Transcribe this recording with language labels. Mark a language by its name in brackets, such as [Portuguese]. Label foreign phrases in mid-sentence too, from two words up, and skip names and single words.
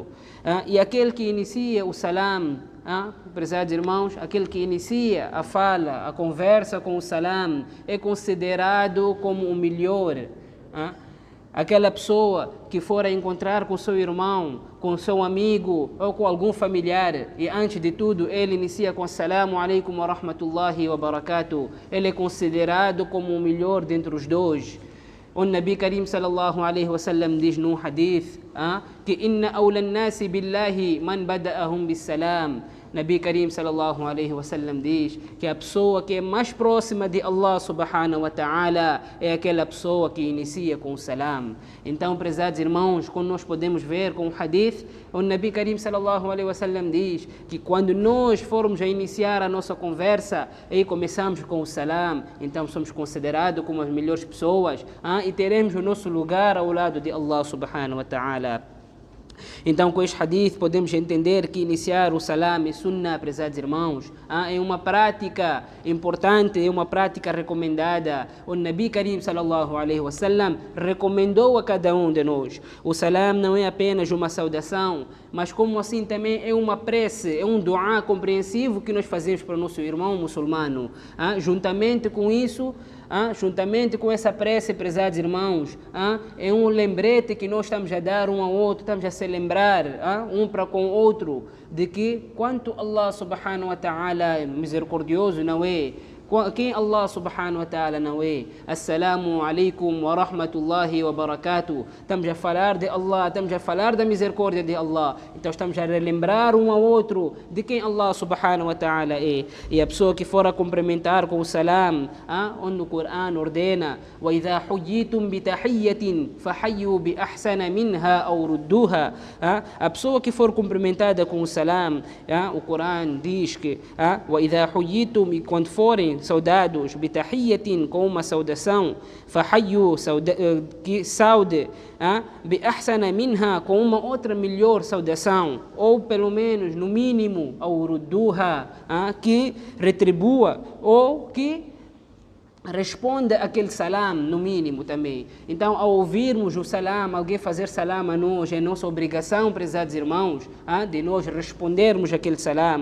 [Portuguese] E aquele que inicia o salam, prezados irmãos, aquele que inicia a fala, a conversa com o salam, é considerado como o melhor. Aquela pessoa que for a encontrar com seu irmão, com seu amigo ou com algum familiar, e antes de tudo ele inicia com [Arabic] السلام عليكم ورحمة الله وبركاته, [Portuguese] ele é considerado como o melhor dentre os dois. [Arabic] O نبي كريم صلى الله عليه وسلم [Portuguese] diz num hadith que [Arabic] إن أولى الناس بالله من بدأهم بالسلام. نبي كريم صلى الله عليه وسلم [Portuguese] diz que a pessoa que é mais próxima de Allah [Arabic] سبحانه وتعالى [Portuguese] é aquela pessoa que inicia com o salam. Então, prezados irmãos, quando nós podemos ver com o hadith, o [Arabic] نبي كريم صلى الله عليه وسلم [Portuguese] diz que quando nós formos a iniciar a nossa conversa e começamos com o salam, então somos considerados como as melhores pessoas e teremos o nosso lugar ao lado de Allah [Arabic] سبحانه وتعالى. [Portuguese] Então, com este hadith, podemos entender que iniciar o salam e sunnah, prezados irmãos, é uma prática importante, é uma prática recomendada. O [Arabic] نبي كريم صلى الله عليه وسلم [Portuguese] recomendou a cada um de nós. O salam não é apenas uma saudação, mas como assim também é uma prece, é um duá compreensivo que nós fazemos para o nosso irmão muçulmano. Juntamente com isso, juntamente com essa prece, prezados irmãos, é um lembrete que nós estamos a dar um ao outro, estamos a se lembrar um para com o outro de que quanto Allah [Arabic] سبحانه وتعالى [Portuguese] misericordioso não é, quem Allah [Arabic] سبحانه وتعالى [Portuguese] não é. [Arabic] السلام عليكم ورحمة الله وبركاته. [Portuguese] Estamos a falar de Allah, estamos a falar da misericórdia de Allah. Então estamos a relembrar um ao outro de quem Allah [Arabic] سبحانه وتعالى [Portuguese] é. E a pessoa que for a cumprimentar com o salam, onde o Coran ordena [Arabic] وإذا حييتم بتحية فحيوا بأحسن منها أو ردوها. [Portuguese] A pessoa que for cumprimentada com o salam, o Coran diz que [Arabic] وإذا حييتم, [Portuguese] e quando forem saudados, bitahiyatin, com uma saudação, fahayyu, que saude, [Arabic] بأحسن منها, [Portuguese] com uma outra melhor saudação, ou pelo menos, no mínimo, [Arabic] أو ردوها, [Portuguese] que retribua, ou que responda aquele salam, no mínimo também. Então, ao ouvirmos o salam, alguém fazer salam a nós, é nossa obrigação, prezados irmãos, de nós respondermos aquele salam.